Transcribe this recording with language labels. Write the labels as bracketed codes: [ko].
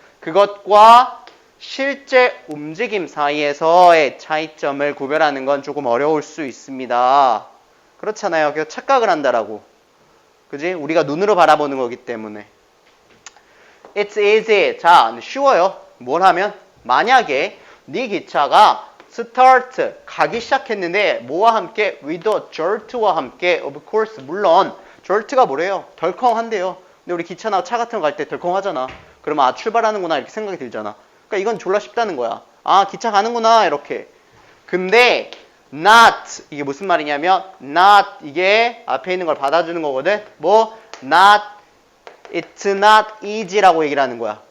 [ko] 그것과 실제 움직임 사이에서의 차이점을 구별하는 건 조금 어려울 수 있습니다. 그렇잖아요. 그래서 착각을 한다라고. 그지? 우리가 눈으로 바라보는 거기 때문에. [en] It's easy. [ko] 자, 쉬워요. 뭘 하면? 만약에 네 기차가 start 가기 시작했는데 뭐와 함께? [en] with a jert [ko] 와 함께 [en] of course [ko] 물론 jert가 뭐래요? 덜컹한데요. 근데 우리 기차나 차 같은 거 갈 때 덜컹하잖아. 그러면 아 출발하는구나 이렇게 생각이 들잖아. 그러니까 이건 졸라 쉽다는 거야. 아 기차 가는구나 이렇게. 근데 not 이게 무슨 말이냐면 not 이게 앞에 있는 걸 받아주는 거거든. 뭐 not [en] it's not easy [ko] 라고 얘기를 하는 거야.